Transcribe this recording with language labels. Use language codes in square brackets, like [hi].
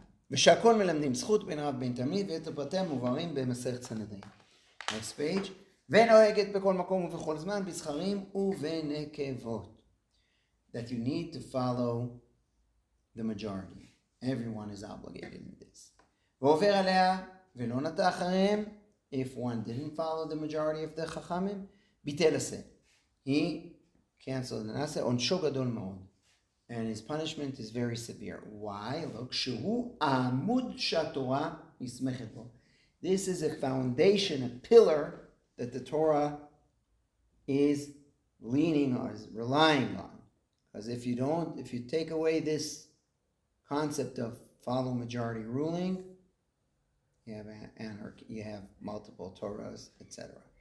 [he] ושהכל מלמדים זכות בין רב בין תלמיד ואת הפרטים מובהרים במסכת סנהדרין. [en] Next page. [he] ונוהגת בכל מקום ובכל זמן בזכרים ובנקבות. [en] That you need to follow the majority. Everyone is obligated in this. [he] ועובר עליה ולא נטה אחריהם. [en] If one didn't follow the majority of the חכמים, [he] ביטל עשה. [en] He canceled the נעשה. [he] עונשו גדול מאוד. [en] And his punishment is very severe. Why? [he] Look, שהוא העמוד שהתורה נסמכת בו. [en] This is a foundation, a pillar that the Torah is leaning or is relying on. Because if you take away this concept of follow majority ruling, you have anarchy, you have multiple Torahs, etc.